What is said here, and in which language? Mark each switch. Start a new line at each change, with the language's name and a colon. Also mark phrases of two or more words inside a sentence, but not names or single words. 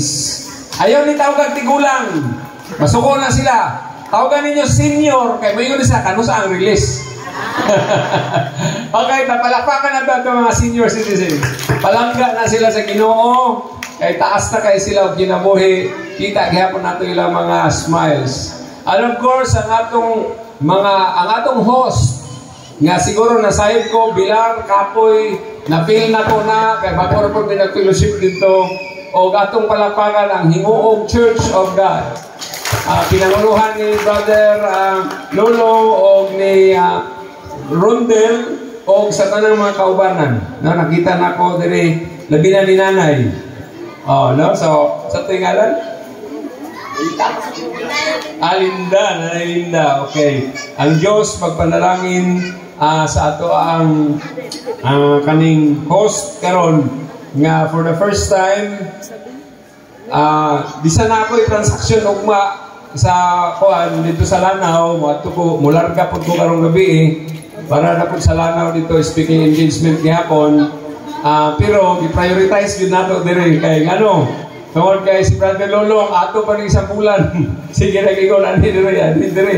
Cebuano: Ayaw ni tawag tigulang. Masuko na sila. Tawagan ninyo senior kay mo yun sa kanusa ang release. Okay, napalakpakan na ba ito mga
English: senior citizens?
Cebuano: Palangga na sila sa Ginoo. Kay taas na kay sila og ginabuhi. Kita gihapon nato ilang mga smiles.
English: And of course,
Cebuano: ang atong host nga siguro nasayod ko bilang kapoy na-feel na ko na kay bago na po pinag-fellowship dito o atong palakpakan ang Hinguog Church of God. Pinanguluhan ni Brother Lolo o ni Rondel o sa tanang mga kaubanan. No, nakita na ko diri labi na ni nanay. No? So, sa tingalan? Linda. Okay. Ang Diyos magpanalangin sa ato ang kaning host karon nga
English: for the first time
Cebuano: di sana ako i-transaction ugma sa kuan dito sa Lanao moadto ko mularga pud ko karong gabi para na pud sa Lanao dito
English: speaking engagement
Cebuano: gihapon pero i-prioritize yun nato dire kay ngano tungod kay si Brother Lolo ato pa ning isang bulan sige nagigon ani dire.